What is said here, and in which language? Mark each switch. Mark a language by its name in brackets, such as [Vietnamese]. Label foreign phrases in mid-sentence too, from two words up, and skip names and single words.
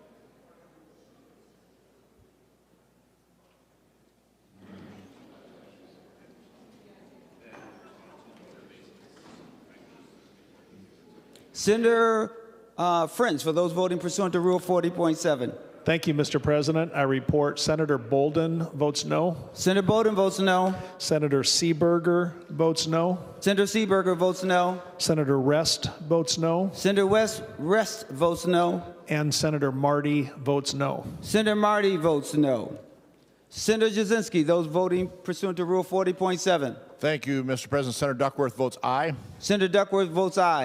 [English] Senator Friends, for those voting pursuant to Rule 40.7. Thank you, Mr. President. I report Senator Bolden votes no. Senator Bolden votes no. Senator Seeberger votes no. Senator Seeberger votes no. Senator Rest votes no. Senator Rest votes no. And Senator Marty votes no. Senator Marty votes no. Senator Jasinski, those voting pursuant to Rule 40.7. Thank you, Mr. President. Senator Duckworth votes aye. Senator Duckworth votes aye.